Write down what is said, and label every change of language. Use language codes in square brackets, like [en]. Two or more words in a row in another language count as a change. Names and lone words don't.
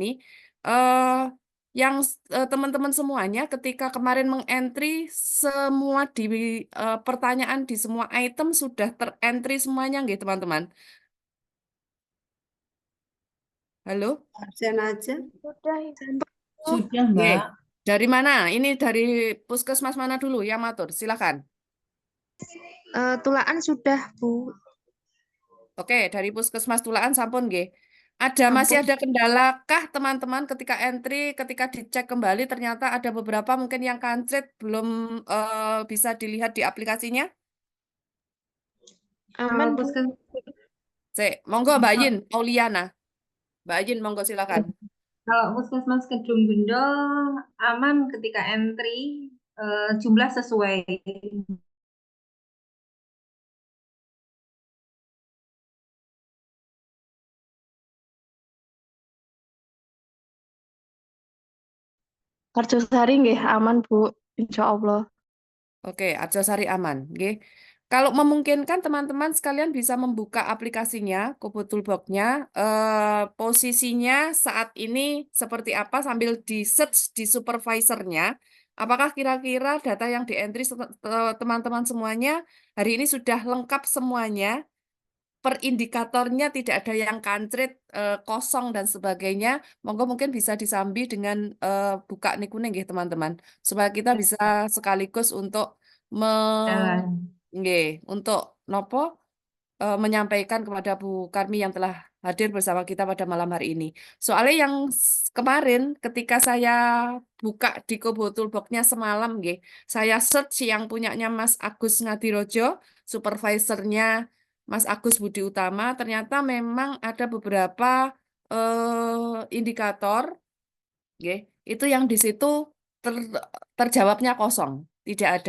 [id] Yang teman-teman semuanya ketika kemarin mengentry semua di pertanyaan di semua item sudah terentry semuanya nggih teman-teman. Halo? Absen aja. Sudah, Sudah, Oke. Mbak. Dari mana? Ini dari puskesmas mana dulu yang matur? Silakan. Tulaan sudah, Bu. Oke, dari puskesmas Tulaan [jv] sampun nggih. [id] Masih Sampun. ada kendalakah teman-teman ketika entry, ketika dicek kembali ternyata ada beberapa mungkin yang kancret belum bisa dilihat di aplikasinya? Aman, Bu. Monggo Mbak Yin, Auliana. Mbak Yin, monggo silakan. Kalau Puskesmas Kedung Bendol aman ketika entry, jumlah sesuai. Karjosari nggih aman, Bu. [ar] إن شاء الله. [id] Oke, Arjosari aman. Nggih. Kalau memungkinkan teman-teman sekalian bisa membuka aplikasinya, Kobo Toolbox-nya, posisinya saat ini seperti apa sambil di-search di supervisornya. Apakah kira-kira data yang di-entry teman-teman semuanya hari ini sudah lengkap semuanya? Per indikatornya tidak ada yang kancret, kosong dan sebagainya. Monggo mungkin bisa disambi dengan buka [jv] niku nggih [id] teman-teman, supaya kita bisa sekaligus untuk Jalan. nggih, untuk nopo menyampaikan kepada Bu Karmi yang telah hadir bersama kita pada malam hari ini. Soalnya yang kemarin ketika saya buka di Kobo Toolbox-nya semalam nggih, saya search yang punyanya Mas Agus Ngadirojo, supervisornya Mas Agus Budi Utama, ternyata memang ada beberapa indikator nggih, itu yang di situ terjawabnya kosong, tidak ada.